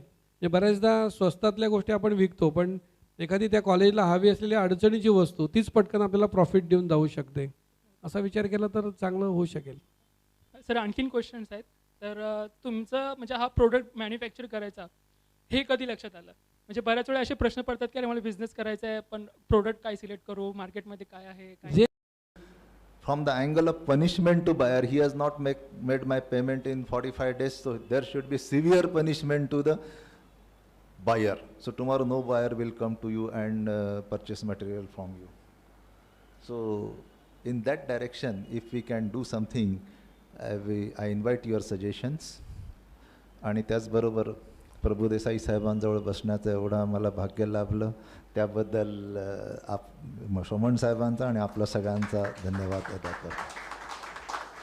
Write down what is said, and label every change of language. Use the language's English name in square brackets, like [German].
[Marathi] म्हणजे बऱ्याचदा स्वस्तातल्या गोष्टी आपण विकतो, पण एखादी त्या कॉलेजला हवी असलेली अडचणीची वस्तू तीच पटकन आपल्याला प्रॉफिट देऊन जाऊ शकते. असा विचार केला तर चांगलं होऊ शकेल. सर आणखीन क्वेश्चन्स आहेत. तर तुमचं म्हणजे हा प्रोडक्ट मॅन्युफॅक्चर करायचा हे कधी लक्षात आलं? म्हणजे बऱ्याच वेळा असे प्रश्न पडतात की अरे मला बिझनेस करायचा आहे, पण प्रोडक्ट काय सिलेक्ट करू, मार्केटमध्ये काय आहे काय. जे [English] From the angle of punishment to buyer, he has not made my payment in 45 days, so there should be severe punishment to the buyer. So tomorrow no buyer will come to you and purchase material from you. So in that direction, if we can do something, I invite your suggestions. [Marathi] आणि त्याचबरोबर प्रभुदेसाई साहेबांजवळ बसण्याचं एवढं मला भाग्य लाभलं, त्याबद्दल सोमण साहेबांचा आणि आपल्या सगळ्यांचा धन्यवाद अदा करतो.